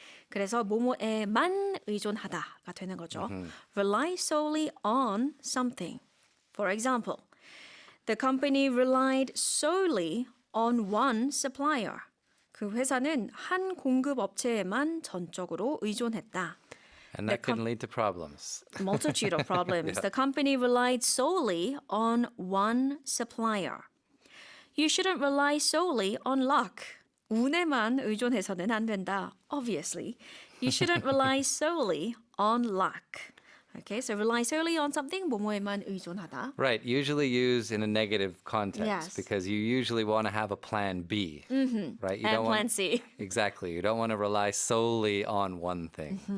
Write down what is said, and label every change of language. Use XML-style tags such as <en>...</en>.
<ko>그래서 뭐뭐에만 의존하다가 되는 거죠.</ko> <en>Rely solely on something. For example, the company relied solely on one supplier.</en> <ko>그 회사는 한 공급 업체에만 전적으로 의존했다.</ko> <en>And that can lead to problems. Multitude of problems. The company relied solely on one supplier. You shouldn't rely solely on luck.</en> <ko>운에만 의존해서는 안 된다.</ko> <en>Obviously, you shouldn't rely solely on luck. Okay, so rely solely on something,</en> <ko>뭐뭐에만 의존하다.</ko> <en>Right. Usually used in a negative context Yes. because you usually want to have a plan B. Right. You And don't plan want, C. Exactly. You don't want to rely solely on one thing.</en>